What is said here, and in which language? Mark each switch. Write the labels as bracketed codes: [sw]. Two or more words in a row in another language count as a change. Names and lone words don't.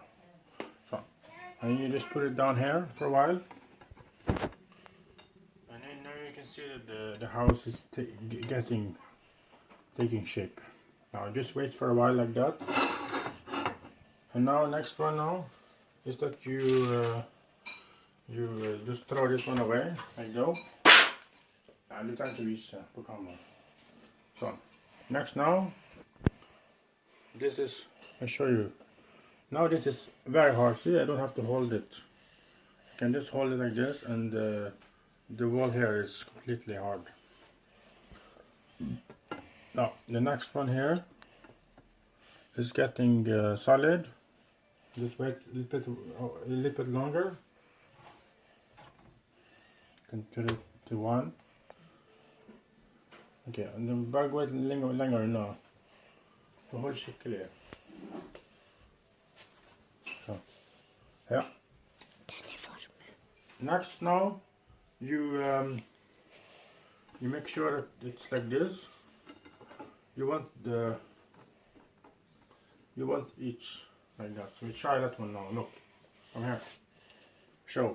[en] So, and you just put it down here for a while, and then now you can see that the house is taking shape. Now just wait for a while like that. And now next one now is that you just throw this one away like so. [no] Litt til å vise på kamera. Sånn. [en] Next now, this is, I'll show you. Now this is very hard. See, I don't have to hold it. I can just hold it like this, and the wall here is completely hard. Now, the next one here is getting solid. Just wait a little bit longer. You can put it to one. Okay, and then [no] bare gå lenger unna. Hold skikkelig. Så. Ja. [en] Next now, you make sure that it's like this. You want each like that. So we try that one now. Look, come here. Show.